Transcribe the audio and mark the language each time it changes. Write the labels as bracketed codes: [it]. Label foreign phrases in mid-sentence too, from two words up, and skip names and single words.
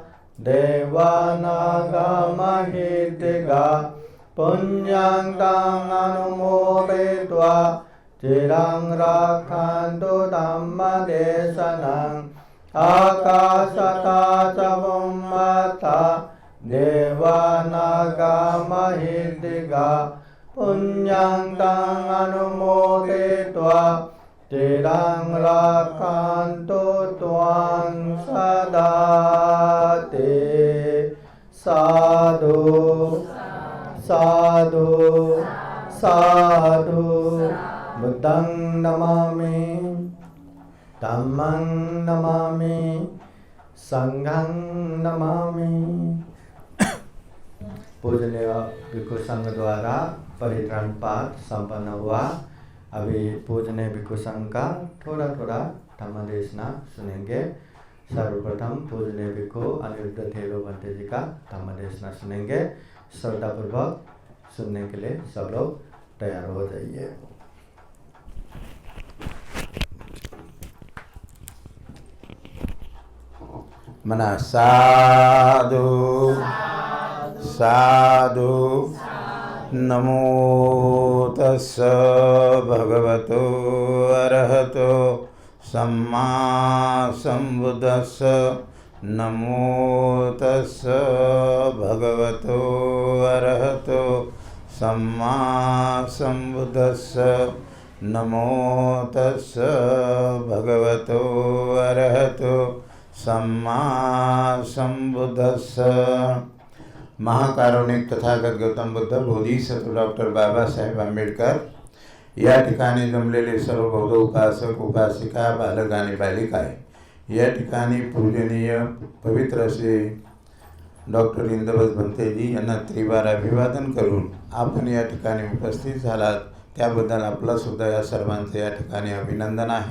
[pi] देवानागमहिदिगा पुण्यं तं अनुमोदयित्वा चिरं रक्षन्तु धम्मदेशनम् आकाशता च भूम्मता देवानागमहिदिगा पुण्यं तं अनुमोदयित्वा चिरं रक्षन्तु त्वां सदा ते साधु साधु साधु बुद्धं नमामि धम्मं नमामि संघं नमामि। [hi] पूजनीय भिक्षु संघ द्वारा परित्राण पाठ संपन्न हुआ। अभी पूजनीय भिक्षु संघ का थोड़ा थोड़ा धम्म देशना सुनेंगे। सर्वप्रथम पूजनीय भिक्षु अनिरुद्ध थेरो बंते जी का धम्म देशना सुनेंगे। श्रद्धापूर्वक सुनने के लिए सब लोग तैयार हो जाइए। [pi] मना साधु साधु नमो तस्स भगवतो अरहतो सम्मा संबुद्धस्स नमो तस्स भगवतो अरहतो सम्मा संबुद्धस्स नमो तस्स भगवतो अरहतो सम्मा संबुद्धस्स। [mr] महाकारुणिक तथागत गौतम बुद्ध बोधिसत्व डॉक्टर बाबासाहेब आंबेडकर या ठिकाणी जमलेले सर्व बौद्ध उपासक उपासिका बालक आणि बालिका या ठिकाणी पूजनीय पवित्र असे डॉक्टर इंद्रवत भंतेजी यांना त्रिवार अभिवादन करून आपण या ठिकाणी उपस्थित झालात त्याबद्दल आपला सुद्धा या सर्वांचे या ठिकाणी अभिनंदन आहे।